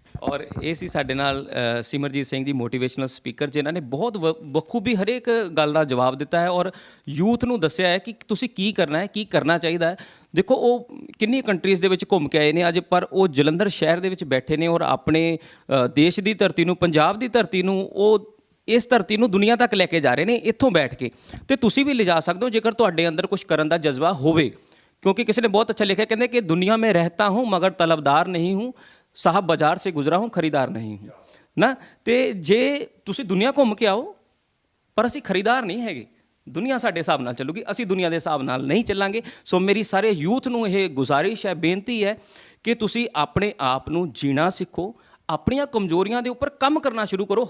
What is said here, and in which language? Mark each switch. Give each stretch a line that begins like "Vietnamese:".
Punjabi: ਔਰ ਇਹ ਸੀ ਸਾਡੇ ਨਾਲ ਸਿਮਰਜੀਤ ਸਿੰਘ ਜੀ, ਮੋਟੀਵੇਸ਼ਨਲ ਸਪੀਕਰ, ਜਿਨ੍ਹਾਂ ਨੇ ਬਹੁਤ ਬਖੂਬੀ ਹਰੇਕ ਗੱਲ ਦਾ ਜਵਾਬ ਦਿੱਤਾ ਹੈ ਔਰ ਯੂਥ ਨੂੰ ਦੱਸਿਆ ਹੈ ਕਿ ਤੁਸੀਂ ਕੀ ਕਰਨਾ ਹੈ, ਕੀ ਕਰਨਾ ਚਾਹੀਦਾ ਹੈ। ਦੇਖੋ, ਉਹ ਕਿੰਨੀ ਕੰਟਰੀਜ਼ ਦੇ ਵਿੱਚ ਘੁੰਮ ਕੇ ਆਏ ਨੇ ਅੱਜ, ਪਰ ਉਹ ਜਲੰਧਰ ਸ਼ਹਿਰ ਦੇ ਵਿੱਚ ਬੈਠੇ ਨੇ ਔਰ ਆਪਣੇ ਦੇਸ਼ ਦੀ ਧਰਤੀ ਨੂੰ, ਪੰਜਾਬ ਦੀ ਧਰਤੀ ਨੂੰ, ਉਹ ਇਸ ਧਰਤੀ ਨੂੰ ਦੁਨੀਆ ਤੱਕ ਲੈ ਕੇ ਜਾ ਰਹੇ ਨੇ ਇੱਥੋਂ ਬੈਠ ਕੇ। ਤੇ ਤੁਸੀਂ ਵੀ ਲਿਜਾ ਸਕਦੇ ਹੋ ਜੇਕਰ ਤੁਹਾਡੇ ਅੰਦਰ ਕੁਝ ਕਰਨ ਦਾ ਜਜ਼ਬਾ ਹੋਵੇ। ਕਿਉਂਕਿ ਕਿਸੇ ਨੇ ਬਹੁਤ ਅੱਛਾ ਲਿਖਿਆ, ਕਹਿੰਦੇ ਕਿ ਦੁਨੀਆ
Hindi: में रहता हूँ मगर तलबदार नहीं हूँ,
Punjabi: साहब बाजार से गुजरा हूँ खरीदार नहीं हूँ ਨਾ। ਤੇ ਜੇ ਤੁਸੀਂ ਦੁਨੀਆ ਘੁੰਮ ਕੇ ਆਓ, ਪਰ ਅਸੀਂ ਖਰੀਦਾਰ ਨਹੀਂ ਹੈਗੇ। ਦੁਨੀਆ ਸਾਡੇ ਹਿਸਾਬ ਨਾਲ ਚੱਲੂਗੀ, ਅਸੀਂ ਦੁਨੀਆ ਦੇ ਹਿਸਾਬ ਨਾਲ ਨਹੀਂ ਚੱਲਾਂਗੇ। ਸੋ ਮੇਰੀ ਸਾਰੇ ਯੂਥ ਨੂੰ ਇਹ ਗੁਜ਼ਾਰਿਸ਼ ਹੈ, ਬੇਨਤੀ ਹੈ ਕਿ ਤੁਸੀਂ ਆਪਣੇ ਆਪ ਨੂੰ ਜੀਣਾ ਸਿੱਖੋ, ਆਪਣੀਆਂ ਕਮਜ਼ੋਰੀਆਂ ਦੇ ਉੱਪਰ ਕੰਮ ਕਰਨਾ ਸ਼ੁਰੂ ਕਰੋ।